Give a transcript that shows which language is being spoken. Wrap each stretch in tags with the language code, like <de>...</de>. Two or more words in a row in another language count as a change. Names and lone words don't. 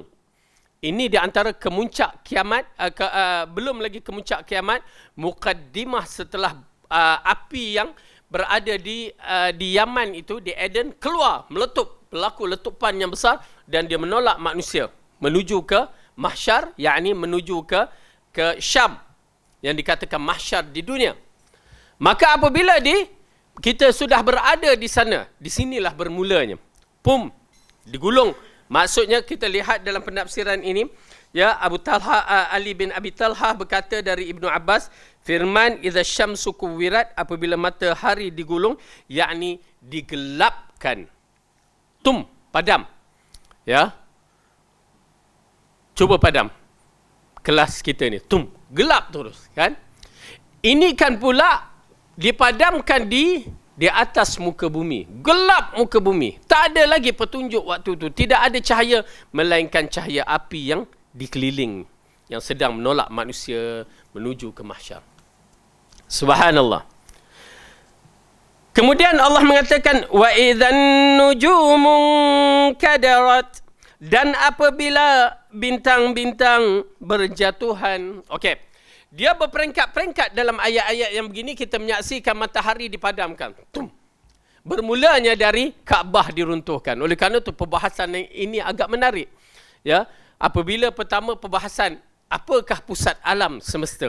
<ms>Ini di antara kemuncak kiamat, belum lagi kemuncak kiamat, mukaddimah setelah api yang berada di Yaman itu, di Eden, keluar, meletup, berlaku letupan yang besar, dan dia menolak manusia menuju ke mahsyar, yakni menuju ke Syam, yang dikatakan mahsyar di dunia. Maka apabila kita sudah berada di sana. Di sinilah bermulanya. Pum, digulung. Maksudnya kita lihat dalam penafsiran ini, ya, Abu Talha, Ali bin Abi Talha berkata dari Ibnu Abbas, firman</ms> <ar>إذا الشمس كورت,</ar> <ms>apabila matahari digulung, yakni digelapkan. Tum, padam. Ya. Cuba padam. Kelas kita ni, tum, gelap terus, kan? Ini kan pula dipadamkan di atas muka bumi. Gelap muka bumi. Tak ada lagi petunjuk waktu itu. Tidak ada cahaya, melainkan cahaya api yang dikeliling, yang sedang menolak manusia menuju ke mahsyar. Subhanallah. Kemudian Allah mengatakan,</ms> <ar>وإذا النجوم انكدرت,</ar> <ms>dan apabila bintang-bintang berjatuhan. Okey. Dia berperingkat-peringkat dalam ayat-ayat yang begini. Kita menyaksikan matahari dipadamkan. Tum. Bermulanya dari Kaabah diruntuhkan. Oleh kerana itu perbahasan ini agak menarik. Ya, apabila pertama perbahasan apakah pusat alam semesta.</ms>